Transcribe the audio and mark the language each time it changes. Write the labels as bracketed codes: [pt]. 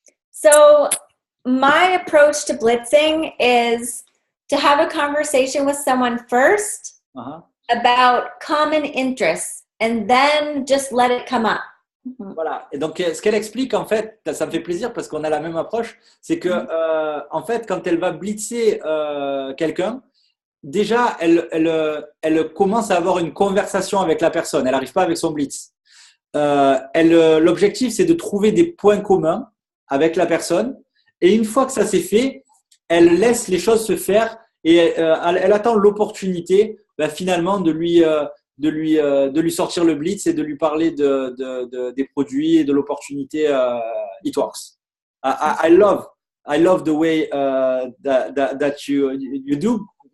[en] So my approach to blitzing is to have a conversation with someone first about common interests, and then just let it come up. [fr] Voilà. Et donc, ce qu'elle explique, en fait, ça me fait plaisir parce qu'on a la même approche, c'est que, en fait, quand elle va blitzer quelqu'un, déjà, elle commence à avoir une conversation avec la personne. Elle n'arrive pas avec son blitz. L'objectif, c'est de trouver des points communs avec la personne. Et une fois que ça s'est fait, elle laisse les choses se faire et elle attend l'opportunité, finalement, de lui sortir le blitz et de lui parler des produits et de l'opportunité It Works. [en] I love the way that you do.